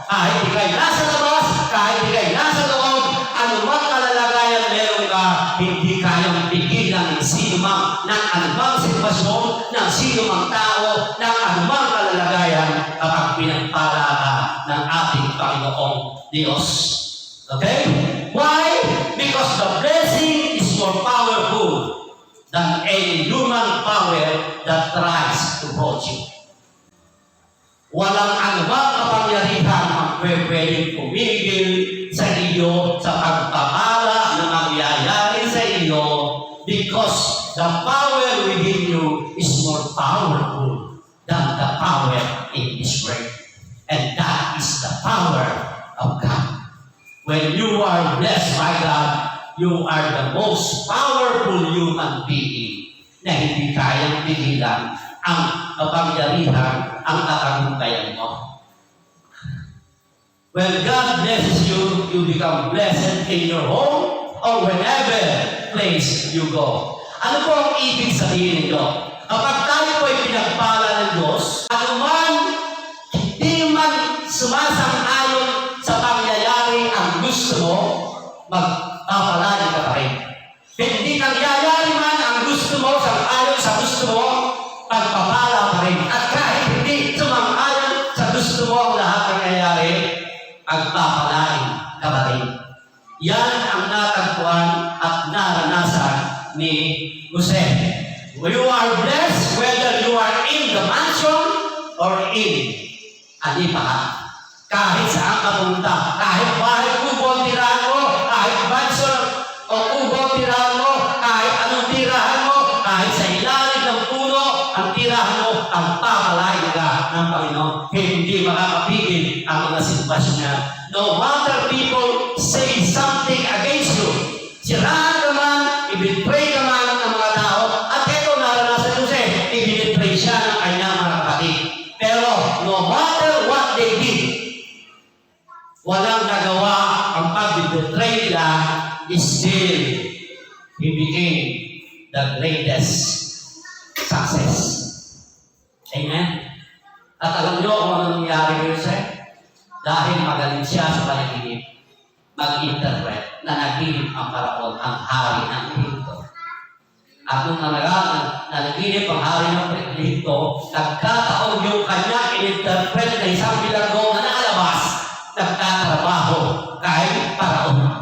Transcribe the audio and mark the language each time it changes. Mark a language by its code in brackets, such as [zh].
[tl] Kahit ikay nasa labas, kahit ikay nasa loob, anumang kalalagayan meron ka, hindi kayang pigilan ng sinumang ng anumang sitwasyon, ng sinumang tao, ng anumang kalalagayan kapag pinagpala ka ng ating Panginoong Diyos. [en] Okay? Why? Because the blessing is more powerful than any human power that tries to hold you. [tl] Walang anumang kapangyarihan ang pwedeng pumigil sa iyo sa pagpapala na mangyayari sa iyo [en] because the power within you is more powerful than the power in this world. And that is the power of God. When you are blessed by God, you are the most powerful human being [tl] na hindi kayang pigilan ang kapangyarihan, ang katagumpayan mo. [en] When God blesses you, you become blessed in your home or whenever place you go. [tl] Ano po ang ibig sabihin nito? Kapag tayo po ay pinagpala ng Diyos, anuman hindi man sumasang-ayon sa pangyayari ang gusto mo, magpapalain ka pa rin. Hindi nangyayari man ang gusto mo, sang-ayon sa gusto mo, pagpapala pa rin. At kahit hindi sumang-ayon sa gusto mo ang lahat ng nangyayari, pagpapalain ka pa rin. Yan ang natagpuan at naranasan ni Jose. [en] You are blessed whether you are in the mansion or in alipahan. [tl] Kahit saan ka pumunta, kahit bahay kubo ang tirahan mo, kahit mansion o kubo ang tirahan mo, kahit anong tirahan mo, kahit sa ilalim ng puno ang tirahan mo, ang papalain ka ng Panginoon. Hindi makakapigil ang mga sitwasyon niya. [en] No matter people say something against you, [tl] siraan ka man, i-betray ka man ng mga tao, at ito naranasan ko siya, i-betray siya ng kanyang mga kapatid. [en] Pero no matter what they did, [tl] walang nagawa ang pag-betray nila, [en] still, he became the greatest success. Amen? [tl] At alam nyo kung ano nangyari ko siya? Dahil magaling siya sa panaginip, mag-interpret na naginip ang Paraon, ang hari ng Ehipto. At nung nanaginip ang hari ng Ehipto, nagkataon yung kanya in-interpret na isang bilanggo na nakalabas, nagtatrabaho kahit Paraon.